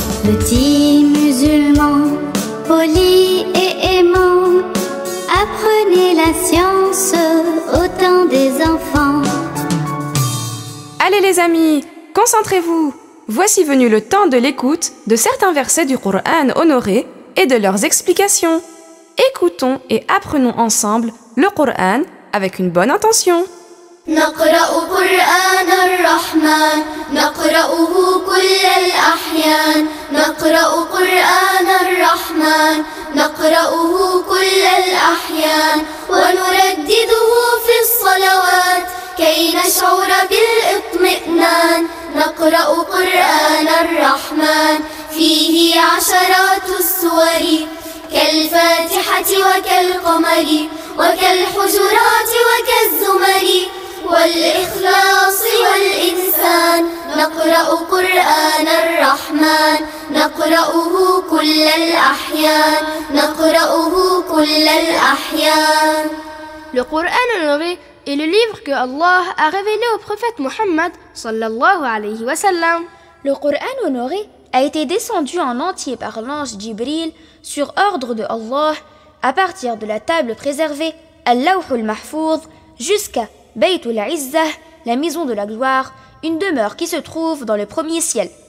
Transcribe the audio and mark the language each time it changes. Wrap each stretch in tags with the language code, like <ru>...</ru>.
<fr>Petits musulmans, polis et aimants, apprenez la science au temps des enfants. Allez les amis, concentrez-vous. Voici venu le temps de l'écoute de certains versets du Coran honoré et de leurs explications. Écoutons et apprenons ensemble le Coran avec une bonne intention.</fr> <ar>نقرأ قرآن الرحمن نقرأه كل الأحيان نقرأ قرآن الرحمن نقرأه كل الأحيان ونردده في الصلوات كي نشعر بالاطمئنان نقرأ قرآن الرحمن فيه عشرات السور كالفاتحة وكالقمر وكالحجرات وكالزمر والإخلاص والإنسان نقرأ قرآن الرحمن نقرأه كل الأحيان نقرأه كل الأحيان.</ar> <fr>Le Coran honoré est le livre que Allah a révélé au prophète Muhammad</fr> <ar>sallallahu alayhi wa sallam.</ar> <fr>Le Coran honoré a été descendu en entier par l'ange Jibril sur ordre de Allah à partir de la table préservée, Al-Lawh al-Mahfouz, jusqu'à Baytul Izzah, la maison de la gloire, une demeure qui se trouve dans le premier ciel.</fr>